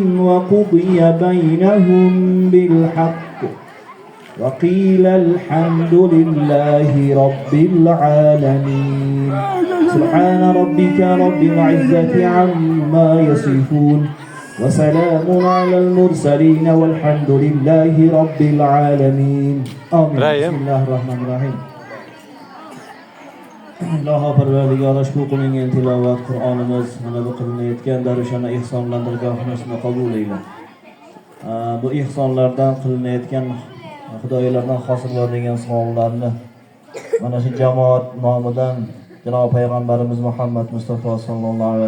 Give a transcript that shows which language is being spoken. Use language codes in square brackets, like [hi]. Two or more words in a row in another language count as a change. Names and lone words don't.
[ar] وقضي بينهم بالحق وقيل الحمد لله رب العالمين سبحان ربك رب العزة عما يصفون وسلام على المرسلين والحمد لله رب العالمين آمين بسم الله الرحمن الرحيم [uz] Alloh parvardigori shu qilingan tilovat Qur'onimiz mana bu qilinayotgan darvishona ihsonlarni qabul eyle. Bu ihsonlardan qilinayotgan Xudoylardan hosil bo'ladigan savollarni mana shu jamoat nomidan Janob payg'ambarimiz Muhammad Mustafa [ar] صلى الله عليه